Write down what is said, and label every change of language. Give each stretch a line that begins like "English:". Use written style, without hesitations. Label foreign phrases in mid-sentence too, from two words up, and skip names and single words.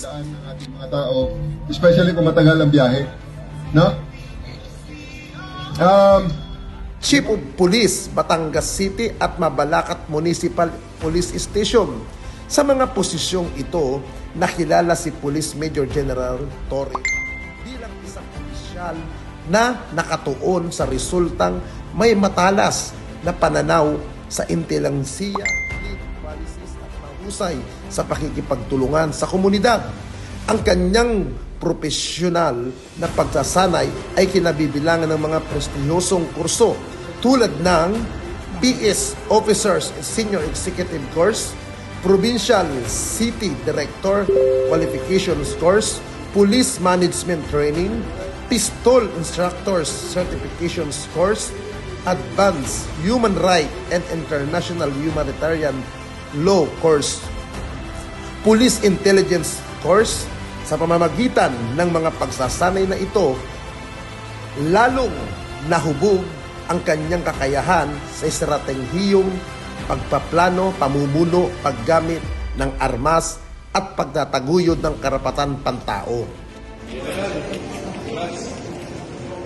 Filipino: Mga tao, especially kung matagal ang biyahe, no? Chief of Police, Batangas City at Mabalacat Municipal Police Station. Sa mga posisyong ito, nakilala si Police Major General Torre bilang isang opisyal na nakatuon sa resultang may matalas na pananaw sa intelengsiya, policies at mahusay sa pakikipagtulungan sa komunidad. Ang kanyang profesional na pagsasanay ay kinabibilangan ng mga prestihosong kurso tulad ng BS Officers Senior Executive Course, Provincial City Director Qualifications Course, Police Management Training, Pistol Instructors Certifications Course, Advanced Human Rights and International Humanitarian Law Course, Police Intelligence Course. Sa pamamagitan ng mga pagsasanay na ito, lalong nahubog ang kanyang kakayahan sa estratehiyong pagpaplano, pamumuno, paggamit ng armas at pagtataguyod ng karapatan pantao.